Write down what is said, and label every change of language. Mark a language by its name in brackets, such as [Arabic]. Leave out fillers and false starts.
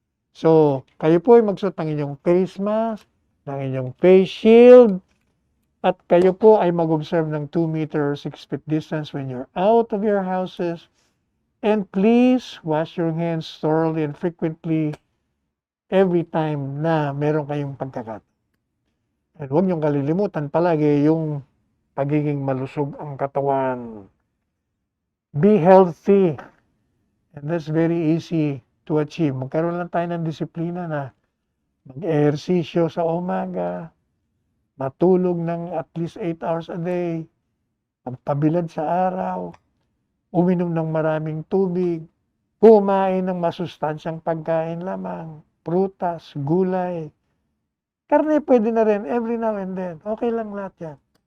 [Filipino] So, kayo po ay magsuot ng inyong face mask, ng inyong face shield, at kayo po ay mag-observe ng [English] 2 meter or 6 feet distance when you're out of your houses. And please wash your hands thoroughly and frequently every time [Filipino] na meron kayong pagkakat. And huwag niyong kalilimutan palagi yung pagiging malusog ang katawan. [English] Be healthy. And that's very easy to achieve. [Filipino] Magkaroon lang tayo ng disiplina na mag-ehersisyo sa umaga, matulog ng [English] at least 8 hours a day, [Filipino] magpabilad sa araw, uminom ng maraming tubig, kumain ng masustansyang pagkain lamang, prutas, gulay, karne pwede na rin [English] every now and then. [Filipino] Okay lang lahat yan.